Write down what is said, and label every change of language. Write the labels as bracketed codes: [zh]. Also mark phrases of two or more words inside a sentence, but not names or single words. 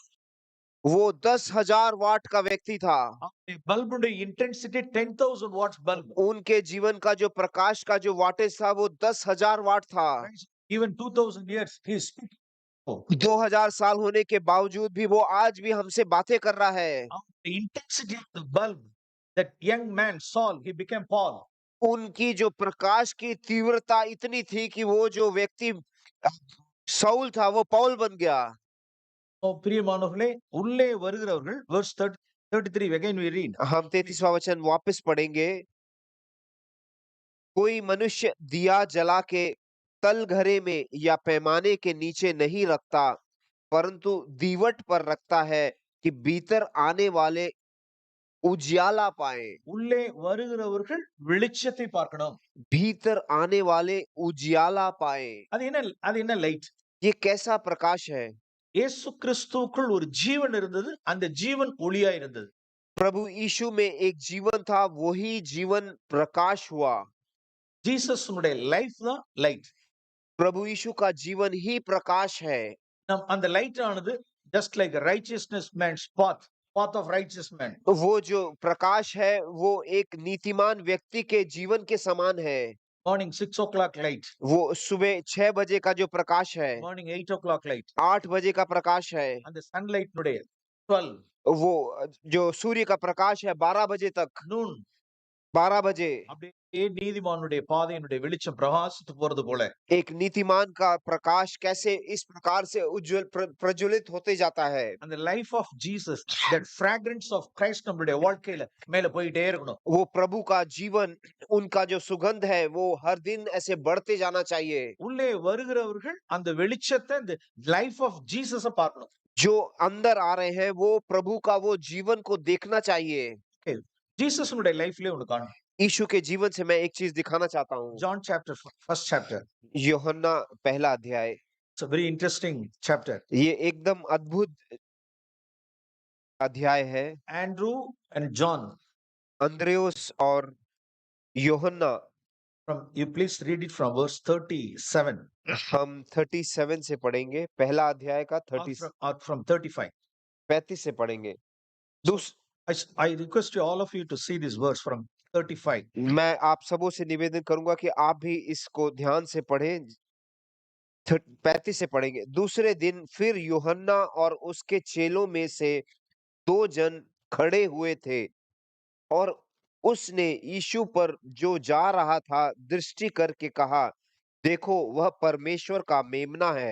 [hi] वो 10,000 वाट का व्यक्ति था। [en] bulb intensity 10,000 watts bulb, [hi] उनके जीवन का जो प्रकाश का जो वाटेज था वो 10,000 वाट था। [en] Even 2000 years, he is [hi] 2000 साल होने के बावजूद भी वो आज भी हमसे बातें कर रहा है। [en] the intensity of the bulb, that young man Saul, he became Paul. [hi] उनकी जो प्रकाश की तीव्रता इतनी थी कि वो जो व्यक्ति सौल था वो पौल बन गया। [ta] பிரியமானவர்களே, உள்ளே வருகிறவர்கள், [en] verse 33 again we read. [hi] हम 33वां वचन वापस पढ़ेंगे। कोई मनुष्य दिया जला के तल घरे में या पैमाने के नीचे नहीं रखता, परंतु दीवट पर रखता है कि भीतर आने वाले उजियाला पाए, [ta] உள்ளே வருகிறவர்கள் வெளிச்சத்தை பார்க்கணும். [hi] भीतर आने वाले उजियाला पाए। [ta] அது என்ன லைட்? [hi] ये कैसा प्रकाश है? [ta] இயேசு கிறிஸ்துவுக்குள் ஒரு ஜீவன் இருந்தது. அந்த ஜீவன் ஒளியா இருந்தது. [hi] प्रभु यीशु में एक जीवन था, वही जीवन प्रकाश हुआ। [ta] ஜீசஸ்னுடைய லைஃப் தான் லைட். [hi] प्रभु यीशु का जीवन ही प्रकाश है। [en] அந்த light ஆனது just like righteousness man's path of righteous man. [hi] वो जो प्रकाश है वो एक नीतिमान व्यक्ति के जीवन के समान है। [en] morning 6 o'clock light, [hi] वो सुबह 6 बजे का जो प्रकाश है, [en] morning 8 o'clock light, [hi] 8 बजे का प्रकाश है, [ta] அந்த சன்லைட்னுடைய 12 [hi] वो जो सूर्य का प्रकाश है 12 बजे तक, [ta] நூன் [hi] 12 बजे। [ta] அப்படியே நீதிமானுடைய பாதையினுடைய வெளிச்சம் பிரகாசித்து போறது போல [hi] एक नीतिमान का प्रकाश कैसे इस प्रकार से उज्जवल प्रज्वलित होते जाता है। [en] அந்த life of Jesus, that fragrance of Christ [ta] நம்மளுடைய வாழ்க்கையில மேல போயிட்டே இருக்கணும். [hi] वो प्रभु का जीवन, उनका जो सुगंध है वो हर दिन ऐसे बढ़ते जाना चाहिए। [ta] உள்ளே வருகிறவர்கள் அந்த வெளிச்சத்தை, இந்த [en] life of Jesus [ta] பார்க்கணும். [hi] जो अंदर आ रहे हैं वो प्रभु का वो जीवन को देखना चाहिए। [ta] ஜீசஸ்னுடைய லைஃப்லயே ஒன்னு காணும். [hi] यीशु के जीवन से मैं एक चीज दिखाना चाहता हूँ। [en] John chapter first chapter, [hi] यूहन्ना पहला अध्याय, [en] It's a very interesting chapter. [hi] ये एकदम अद्भुत अध्याय है। [en] Andrew and John, [hi] अंद्रयोस और यूहन्ना। [en] from you please read it from verse 37 [hi] हम 37 से पढ़ेंगे, पहला अध्याय का और फ्रॉम 35. 35 से पढ़ेंगे। [en] I request you all of you to see this verse from 35. [hi] मैं आप सबों से निवेदन करूंगा कि आप भी इसको ध्यान से पढ़ें। 35 से पढ़ेंगे। दूसरे दिन फिर यूहन्ना और उसके चेलों में से 2 जन खड़े हुए थे और उसने यीशु पर जो जा रहा था दृष्टि करके कहा, देखो वह परमेश्वर का मेमना है।